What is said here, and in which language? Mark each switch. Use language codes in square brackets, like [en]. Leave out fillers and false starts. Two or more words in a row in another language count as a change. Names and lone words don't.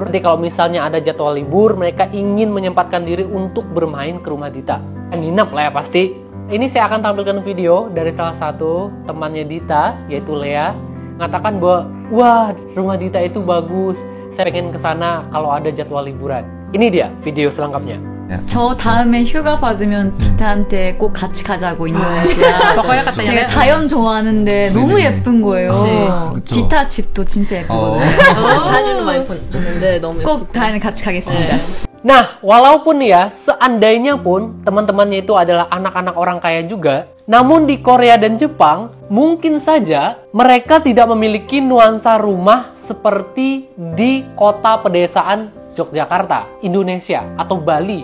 [id] Nanti kalau misalnya ada jadwal libur, mereka ingin menyempatkan diri untuk bermain ke rumah Dita. Nginap lah ya pasti. Ini saya akan tampilkan video dari salah satu temannya Dita, yaitu Lea, mengatakan bahwa, wah, rumah Dita itu bagus, saya pengen kesana kalau ada jadwal liburan. Ini dia video selengkapnya. [ko] 저 다음에 휴가 받으면 디타한테 꼭 같이 가자고 인도네시아. 제가 자연 좋아하는데 너무 예쁜 거예요. 그쵸. 디타 집도 진짜 예쁘거든요. 사진도 많이 봤는데 너무 꼭 다음에 같이 가겠습니다. [id] Nah, walaupun ya, seandainya pun teman-temannya itu adalah anak-anak orang kaya juga, namun di Korea dan Jepang, mungkin saja mereka tidak memiliki nuansa rumah seperti di kota pedesaan Yogyakarta, Indonesia, atau Bali.